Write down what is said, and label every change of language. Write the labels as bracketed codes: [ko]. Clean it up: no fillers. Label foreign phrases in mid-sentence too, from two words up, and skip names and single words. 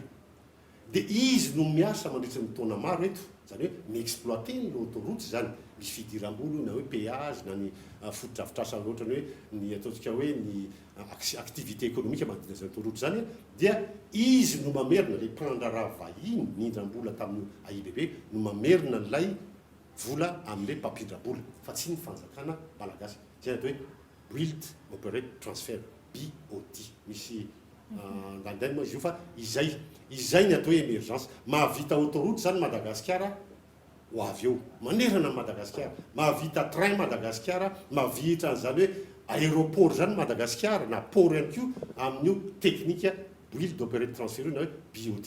[mg] Dia izy no miasa mandritra ny taona maro eto, zany hoe miexploiter ny autoroute zany, misy fidiram-bola na hoe péage na ny foto-drafitrasa ohatrany hoe ny ataontsika hoe ny [fr] activité économique [mg] manodidina zany autoroute zany dia izy no mamerina ilay mpandraraha vahiny nindram-bola tamin'ny AIBB no mamerina an'ilay vola amin'ilay mpampindram-bola fa tsy ny fanjakana malagasy. [en] Zay atao hoe build operate transfer BOT. [mg] Misy dandany moa izy io fa izay ny atao hoe émergence. Mahavita autoroute zany Madagasikara ho avy eo manerana Madagasikara, mahavita train Madagasikara, mahavita an'izany hoe aéroport zany Madagasikara na port ihany koa amin'io technique [fr] build d'opérer transfert [mg] na hoe BOT.